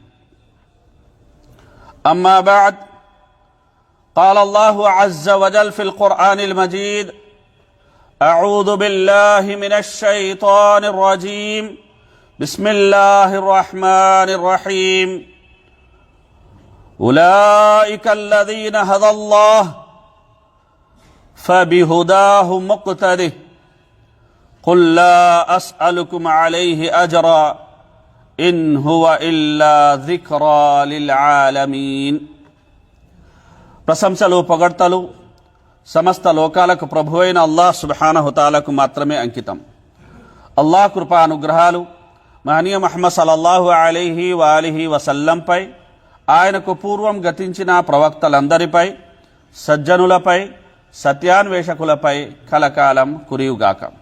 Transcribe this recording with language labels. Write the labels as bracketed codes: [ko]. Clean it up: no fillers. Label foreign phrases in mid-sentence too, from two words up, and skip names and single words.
[ar] أما بعد قال الله عز وجل في القرآن المجيد أعوذ بالله من الشيطان الرجيم بسم الله الرحمن الرحيم أولئك الذين هدى الله فبهداه مقتده قل لا أسألكم عليه أجرا إن هو إلا ذكرى للعالمين [te] ప్రశంసలు పొగడ్తలు సమస్త లోకాలకు ప్రభువైన అల్లాహ్ సుబ్హానహు తఆలాకు మాత్రమే అంకితం. అల్లాహ్ కృపా అనుగ్రహాలు మహనీయ ముహమ్మద్ [ar] صلى الله عليه وآله وسلم, [te] ఆయనకు పూర్వం గతించిన ప్రవక్తలందరిపై, సజ్జనులపై, సత్యాన్వేషకులపై కలకాలం కురియుగాక.